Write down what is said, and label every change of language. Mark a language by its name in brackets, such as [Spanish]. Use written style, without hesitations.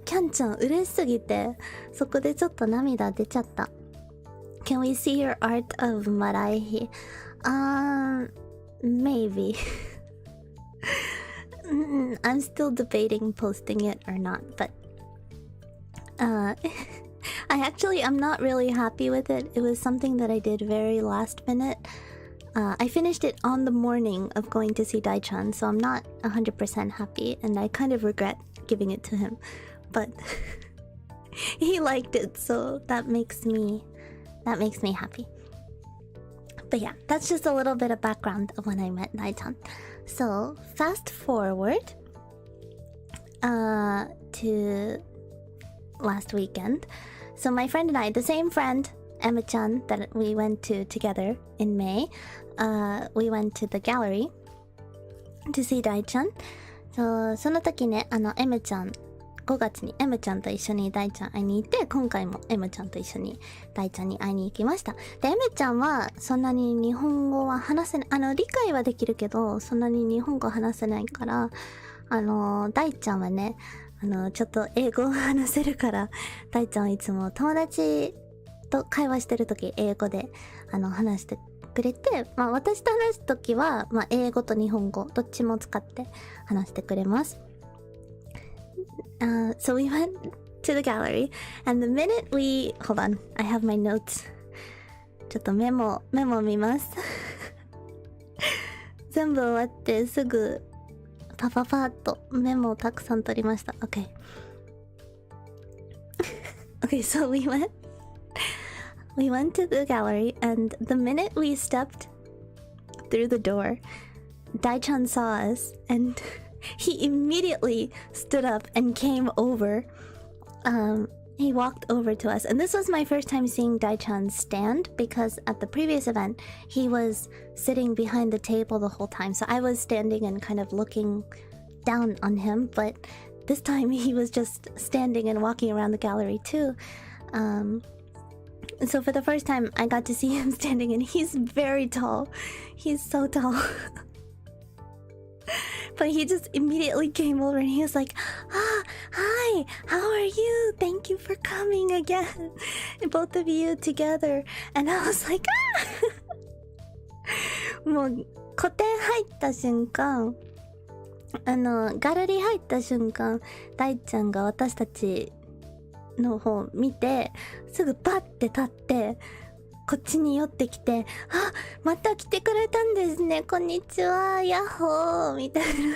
[Japanese] キャンちゃん嬉しすぎてそこでちょっと涙出ちゃった。 [English] Can we see your art of Maraihi? Maybe. I'm still debating posting it or not, but I'm not really happy with it. It was something that I did very last minute. I finished it on the morning of going to see Dai-chan, so I'm not 100% happy, and I kind of regret giving it to him. But he liked it, so that makes me happy. But yeah, that's just a little bit of background of when I met Dai-chan. So fast forward to last weekend. So my friend and I, the same friend, Emma-chan, that we went to together in May, we went to the gallery to see Dai-chan. [Japanese] So その時ね、M ちゃん、5月に M ちゃんと一緒に大ちゃん会いに行って、今回も M ちゃんと一緒に大ちゃんに会いに行きました。で、M ちゃんはそんなに日本語は話せない、理解はできるけど、そんなに日本語話せないから、大ちゃんはね、ちょっと英語を話せるから、大ちゃんはいつも友達と会話してるとき英語で話してくれて、まあ私と話すときは、まあ英語と日本語どっちも使って話してくれます。 [English] So we went to the gallery, and the minute hold on, I have my notes. [Japanese] ちょっとメモ見ます。全部終わってすぐパパパッとメモをたくさん取りました。 [English] Okay. Okay, so we went to the gallery, and the minute we stepped through the door, Dai-chan saw us, and he immediately stood up and came over. He walked over to us, and this was my first time seeing Dai-chan stand, because at the previous event he was sitting behind the table the whole time, so I was standing and kind of looking down on him, but this time he was just standing and walking around the gallery too. So for the first time I got to see him standing, and he's very tall. He's so tall. But he just immediately came over and he was like, hi, how are you? Thank you for coming again. Both of you together. And I was like, [Japanese] もう個展入った瞬間、ガラリー入った瞬間、大ちゃんが私たちの方見て、すぐパッて立って、こっちに寄ってきて、また来てくれたんですね、こんにちは、ヤッホーみたいな。